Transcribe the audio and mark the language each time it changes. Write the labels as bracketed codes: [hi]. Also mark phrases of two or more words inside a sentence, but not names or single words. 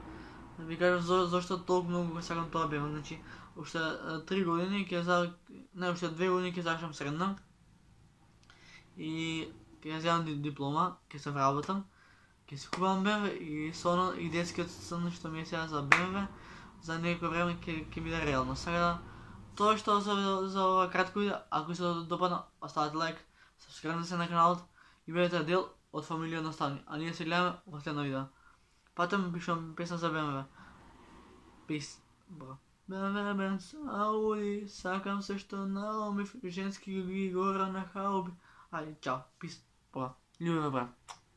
[mk] Ви кажам зошто толку многу го сакам тоа BMW, значи уште 3 години уште 2 години ќе завршам средна и ќе земам диплома, ќе се вработам, ќе си купам BMW и детскиот сон што ми е сега за BMW за некој време ќе биде реално. Сега тоа што за ова кратко видео, ако се допадна, оставете лайк, сабскрајбнете се на каналот и бидете дел од фамилија Наставни. А ние се гледаме во следно видео. Патем пишувам песна за BMW. [en] Peace, bro. [mk] BMW, Benz, Audi, сакам се што наумив, женски ги гора на хауби. Ајде, чао, peace, бро. Љубиме, бро.